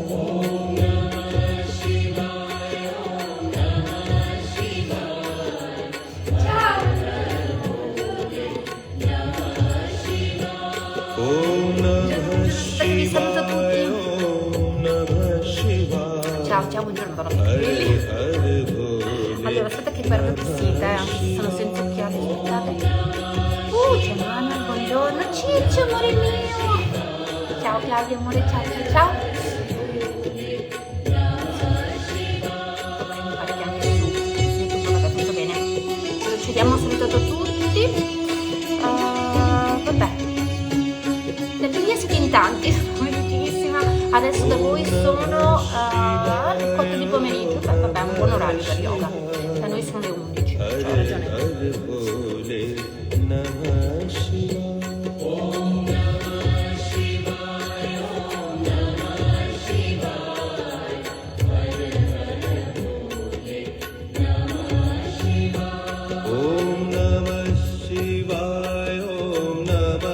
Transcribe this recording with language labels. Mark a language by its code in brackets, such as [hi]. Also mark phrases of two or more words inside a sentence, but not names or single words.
[hi] ओम नमः शिवाय ओम नमः शिवाय हर हर भोले नमः शिवाय। ओम नमः शिवाय ओम नमः शिवाय [it] Ciao, ciao, buongiorno, [hi] हर [it] belli. [hi] हर भोले। [it] Allora, aspetta che perdo il vestito, sono senza occhiali, aspettate. C'è Manuel, buongiorno, Ciccio, amore mio. Ciao Claudio, amore, ciao, ciao, ciao. Dovremmo fare anche su YouTube, vabbè, tutto bene. Procediamo subito a tutti. Vabbè. Delle mie siete in tanti, sono gentilissima. Adesso da voi sono le 4 di pomeriggio, vabbè, un buon orario per yoga. Da noi sono le 11, ho [hi] हर [it] ragione. [hi] हर भोले नमः शिवाय। ओम नमः शिवाय ओम नमः शिवाय हर हर भोले नमः शिवाय। ओम नमः शिवाय ओम नमः